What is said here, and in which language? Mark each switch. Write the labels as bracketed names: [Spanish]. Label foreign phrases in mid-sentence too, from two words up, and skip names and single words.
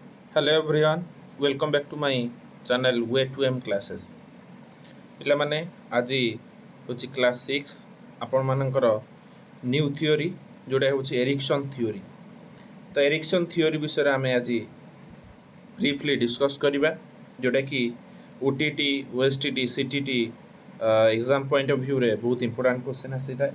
[English] Hello everyone, welcome back to my channel Way to M classes. [Odia] ପିଲାମାନେ ଆଜି ହେଉଛି କ୍ଲାସ୍ 6 ଆପଣମାନଙ୍କର [English] new theory [Odia] ଯେଉଁଟା ହେଉଛି ଏରିକ୍ସନ୍ ଥିଓରି। ତ ଏରିକ୍ସନ୍ ଥିଓରି ବିଷୟରେ ଆମେ ଆଜି [English] briefly discuss [Odia] କରିବା ଯେଉଁଟାକି OTT, OSTT, CTT [English] exam point of view [Odia] ବହୁତ [English] important question [Odia] ଆସିଥାଏ।